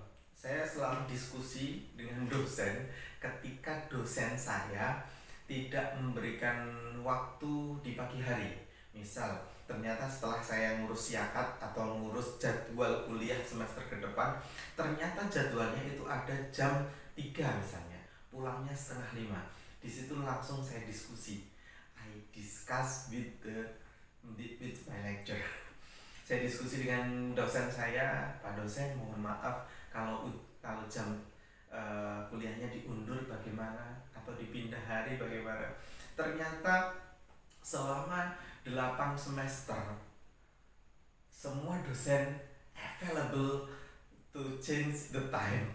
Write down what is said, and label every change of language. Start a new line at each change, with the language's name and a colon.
Indonesian: Saya selalu diskusi dengan dosen ketika dosen saya tidak memberikan waktu di pagi hari. Misal Ternyata setelah saya ngurus siakat atau ngurus jadwal kuliah semester ke depan, ternyata jadwalnya itu ada jam 3 misalnya, pulangnya setengah 5. Di situ langsung saya diskusi.
English: I discuss with my lecturer.
Indonesian: Saya diskusi dengan dosen saya, Pak dosen, mohon maaf kalau jam kuliahnya diundur bagaimana atau dipindah hari bagaimana. Ternyata selama 8 semester semua dosen
English: available to change the time.